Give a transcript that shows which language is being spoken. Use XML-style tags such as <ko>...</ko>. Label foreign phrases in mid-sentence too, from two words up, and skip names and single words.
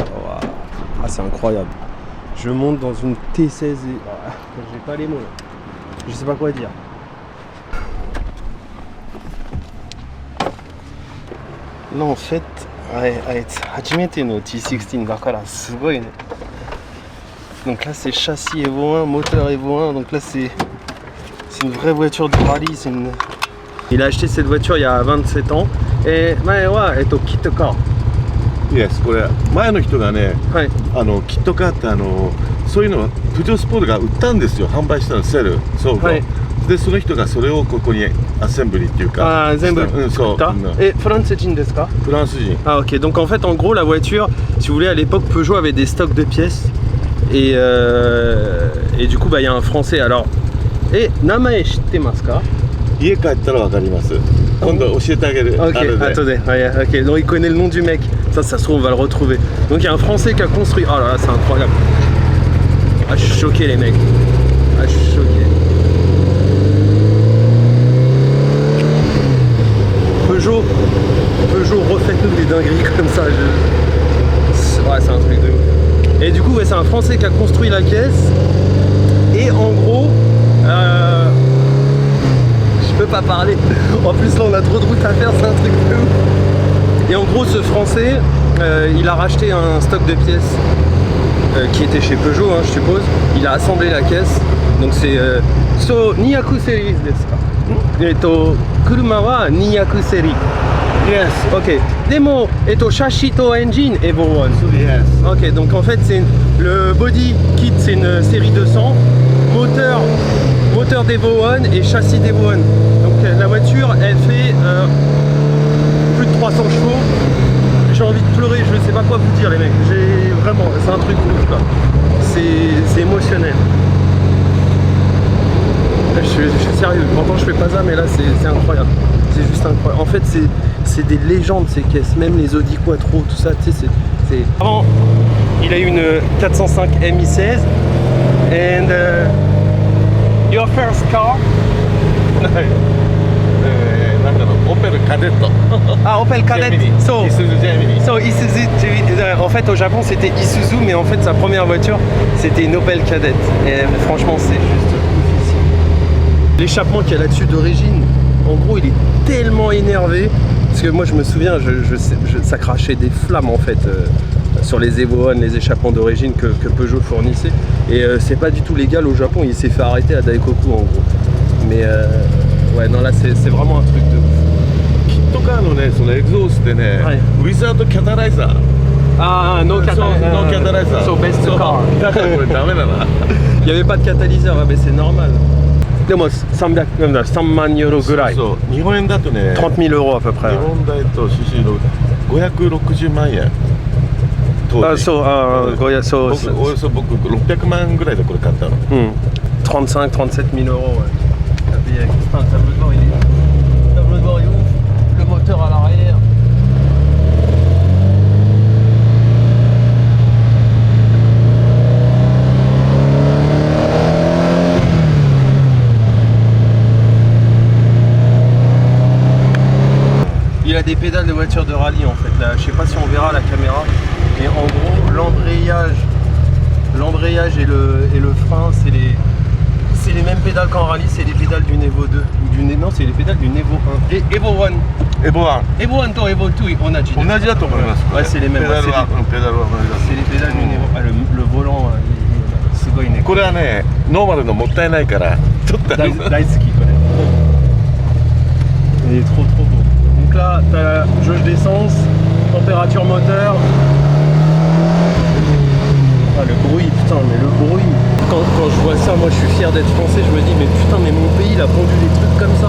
<fr>Ah, c'est incroyable. Je monte dans une T16 et... j'ai pas les mots là. Je sais pas quoi dire. Là en fait,</fr> <ja>初めてのT16だからすごいね.</ja> <fr>Donc là c'est châssis Evo 1, moteur Evo 1, donc là c'est une vraie voiture de rallye, c'est une... Il a acheté cette voiture il y a 27 ans et Kitcar.</fr> <ja>Yes, これ前の人がね、はい、キットカーってそういうのはプジョースポーツが売ったんですよ、販売したの、セル、そう、はい、でその人がそれをここにアセンブリっていうか、全部そう。 Et フランス人ですか？フランス人。</ja> <fr>Ah ok, donc en fait en gros la voiture, si vous voulez à l'époque Peugeot avait des stocks de pièces et du coup bah il y a un français alors et</fr> <ja>名前知ってますか? 家帰ったら分かります。今度教えてあげる。</ja> <fr>Ok,</fr> <ja>あるで</ja> <fr>attendez, ouais, ok, donc il connaît le nom du mec, ça se trouve on va le retrouver. Donc il y a un Français qui a construit, oh là là c'est incroyable. Ah je suis choqué les mecs, ah je suis choqué. Peugeot refaites-nous des dingueries comme ça, ouais c'est un truc de ouf. Et du coup ouais, c'est un Français qui a construit la caisse, et en gros, je peux pas parler, en plus là on a trop de route à faire, c'est un truc de ouf. Et en gros ce Français, il a racheté un stock de pièces qui était chez Peugeot je suppose, il a assemblé la caisse, donc c'est So 200 series</fr> <ja>ですか? 車は 200 series.</ja> <en>Yes. Ok.</en> <ja>Demo, châssis to engine Evo 1.</ja> <en>Yes.</en> <fr>Ok, donc en fait c'est le body kit, c'est une série 200, moteur d'Evo 1 et châssis d'Evo 1. Donc la voiture elle fait plus de 300 chevaux. J'ai envie de pleurer, je sais pas quoi vous dire les mecs. J'ai vraiment, c'est un truc ouf quoi. C'est émotionnel. Je suis sérieux, pourtant je fais pas ça mais là c'est incroyable. C'est juste incroyable. En fait c'est des légendes ces caisses, même les Audi Quattro, tout ça, tu sais, c'est... Avant, il a eu une 405 MI16</fr> <en>and your first car?</en> <ja>なんだろう、オペルカデット。</ja> <fr>Ah, Opel Kadett. So,</fr> <ja>Isuzu Gemini.</ja> <fr>so Isuzu, en fait au Japon c'était Isuzu, mais en fait sa première voiture c'était une Opel Kadett. Et franchement c'est juste oufissime. L'échappement qu'il y a là-dessus d'origine, en gros il est tellement énervé, parce que moi je me souviens, ça crachait des flammes en fait sur les Evo 1, les échappements d'origine que Peugeot fournissait. Et c'est pas du tout légal au Japon, il s'est fait arrêter à Daikoku en gros. Mais ouais non là c'est vraiment un truc de ouf.</fr> <ja>キットカーのね、そのエグゾースってね、はいウィザードキャタライザー。</ja> <en>Ah, no</en> <ja>そう</ja> <fr>catalyseur.</fr> <ja>no キャタライザー。</ja> <en>So best</en> <ja>そう</ja> <en>car.</en> <ja>だからこれダメだな。</ja> <fr>Il n'y avait pas de catalyseur, mais c'est normal.</fr> <ja>でも3万ユーロぐらい。そう、日本円だとね、</ja> <fr>30 000 euros à peu près.</fr> <ja>日本だと CC の560万円。当 Ah, 時。</ja> <en>so, so,</en> <ja>僕およそ僕600万ぐらいでこれ買ったの。</ja> <fr>35, 37 000 euros. Ouais. Putain, le tableau de bord, il est... Le tableau de bord est ouf. Le moteur à l'arrière. Il a des pédales de voiture de rallye en fait. Là, je sais pas si on verra la caméra. Et en gros, l'embrayage et le frein, c'est les mêmes pédales qu'en rallye, c'est les pédales du Evo 2. Non, c'est les pédales du Evo 1. Et Evo 1.</fr> <ja>エボワン。</ja> <fr>Evo 1 と Evo 2, on a dit.</fr> <ja>同じだと思います。</ja> <fr>Ouais, c'est les mêmes.</fr> <ja>ペダルはペダルは同じだと思う。</ja> <fr>C'est les pédales du Evo. Ah, le volant, c'est quoi une</fr> <ja>これはね、ノーマルのもったいないからちょっと Daisuki,</ja> <fr>quoi. Il est trop beau. Donc là, t'as la jauge d'essence, température moteur. Ah, le bruit, putain, mais le bruit. Quand je vois ça, moi je suis fier d'être français, je me dis, mais putain, mais mon pays il a pondu des trucs comme ça.</fr>